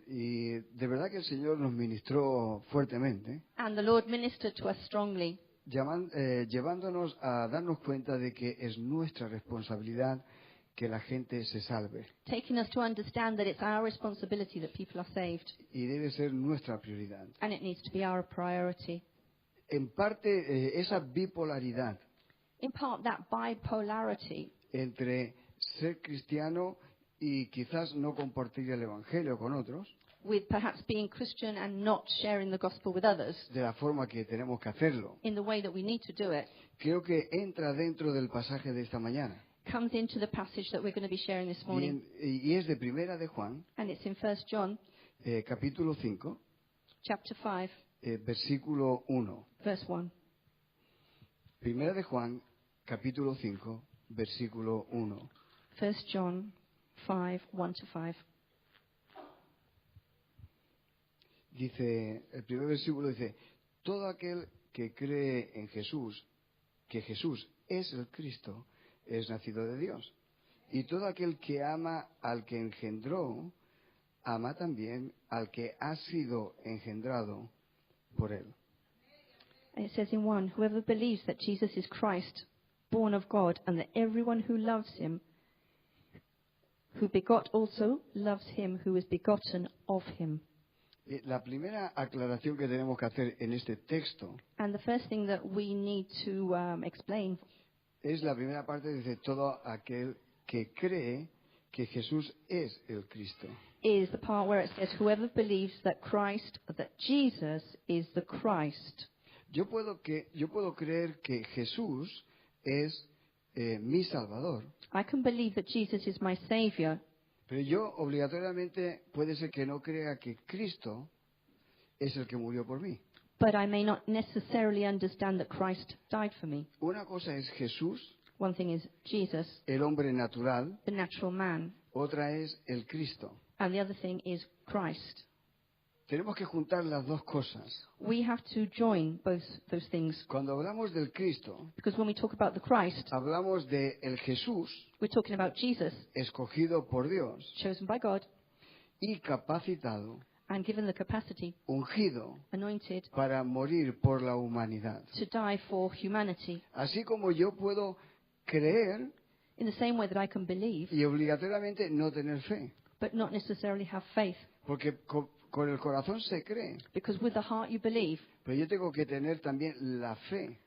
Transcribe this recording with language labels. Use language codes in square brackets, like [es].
[es] Bien, y de verdad que el Señor nos ministró fuertemente, [en] and the Lord ministered to us strongly, [es] llevándonos a darnos cuenta de que es nuestra responsabilidad que la gente se salve [en] taking us to understand that it's our responsibility that people are saved, [es] y debe ser nuestra prioridad. [en] and it needs to be our priority. [es] En parte, esa bipolaridad [en] In part, that bipolarity [es] entre ser cristiano y quizás no compartir el Evangelio con otros, [en] with perhaps being Christian and not sharing the gospel with others [es] de la forma que tenemos que hacerlo, [en] in the way that we need to do it, [es] creo que entra dentro del pasaje de esta mañana. [en] comes into the passage that we're going to be sharing this morning. [es] Y es de Primera de Juan, [en] And it's in 1 John [es] capítulo 5, [en] chapter 5, [es] versículo 1. [en] verse 1. [es] Primera de Juan, capítulo 5, versículo 1. [en] 1 John 5, 1 to 5. [es] Dice, el primer versículo dice, todo aquel que cree en Jesús, que Jesús es el Cristo, es nacido de Dios. Y todo aquel que ama al que engendró, ama también al que ha sido engendrado por él. [en] And it says in 1, whoever believes that Jesus is Christ, born of God, and that everyone who loves him, who begot also, loves him who is begotten of him. [es] La primera aclaración que tenemos que hacer en este texto [en] And the first thing that we need to explain [es] es la primera parte, dice, todo aquel que cree que Jesús es el Cristo. [en] is the part where it says, whoever believes that Jesus is the Christ. [es] Yo puedo creer que Jesús es mi Salvador, [en] I can believe that Jesus is my Savior, [es] pero yo obligatoriamente puede ser que no crea que Cristo es el que murió por mí. [en] but I may not necessarily understand that Christ died for me. [es] Una cosa es Jesús, [en] One thing is Jesus, [es] el hombre natural, [en] the natural man, [es] otra es el Cristo. [en] and the other thing is Christ. [es] Tenemos que juntar las dos cosas. [en] We have to join both those things, [es] Cuando hablamos del Cristo, [en] because when we talk about the Christ, [es] hablamos de el Jesús [en] we're talking about Jesus, [es] escogido por Dios [en] chosen by God [es] y capacitado, [en] and given the capacity, [es] ungido [en] anointed, [es] para morir por la humanidad. [en] to die for humanity. [es] Así como yo puedo creer [en] In the same way that I can believe, [es] y obligatoriamente no tener fe, [en] but not necessarily have faith. [es] porque con el corazón se cree, [en] Because with the heart you believe, [es] pero yo tengo que tener también la fe.